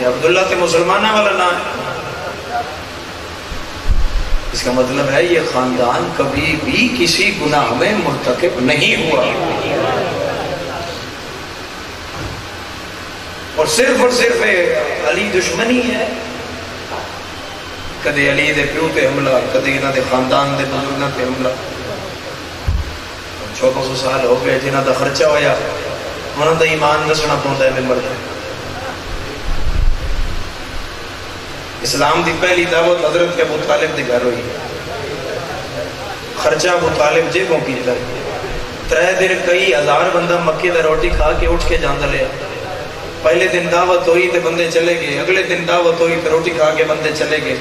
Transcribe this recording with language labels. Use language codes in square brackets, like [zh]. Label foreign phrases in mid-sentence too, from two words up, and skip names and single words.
[ur] عبداللہ [pa] تے مسلمانہ والا نام ہے۔ [ur] اس کا مطلب ہے یہ خاندان کبھی بھی کسی گناہ میں مرتکب نہیں ہوا، اور صرف علی دشمنی ہے۔ [pa] کدے علی دے پیو تے حملہ، کدے انہاں دے خاندان دے بزرگاں تے حملہ۔ 1400 سال ہو گئے جنہاں دا خرچہ ہویا، انہاں دا ایمان دسنا پوندا ہے ممبر تے۔ اسلام دی پہلی دعوت حضرت ابو طالب دے گھر ہوئی، خرچہ ابو طالب جیبوں کیتا ہے۔ 3 دن کئی ہزار بندہ مکے دا روٹی کھا کے اٹھ کے جاندا لیا۔ پہلے دن دعوت ہوئی تے بندے چلے گئے، اگلے دن دعوت ہوئی تے روٹی کھا کے بندے چلے گئے۔